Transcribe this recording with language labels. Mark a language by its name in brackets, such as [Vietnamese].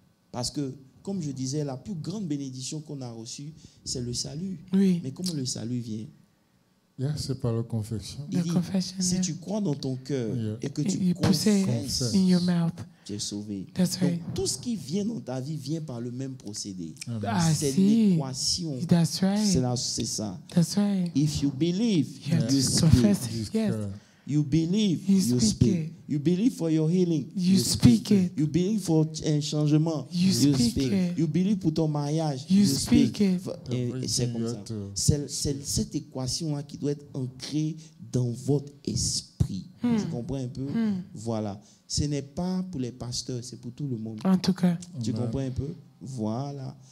[French] Parce que, comme je disais, la plus grande bénédiction qu'on a reçue, c'est le salut. Oui. Mais comment le salut vient? C'est par la confession. Si tu crois dans ton cœur et que tu confesses, tu es sauvé. Donc, tout ce qui vient dans ta vie vient par le même procédé. C'est l'équation. C'est ça. [English] Right. If you believe, you speak. You believe, you speak. You believe for your healing, you speak it. You believe for [French] un changement, [English] you speak it. You believe [French] pour ton mariage, [English] you speak it. [French] Et c'est comme ça. C'est cette équation-là qui doit être ancrée dans votre esprit. Tu comprends un peu? Voilà. Ce n'est pas pour les pasteurs, c'est pour tout le monde. En tout cas. Tu comprends un peu? Voilà.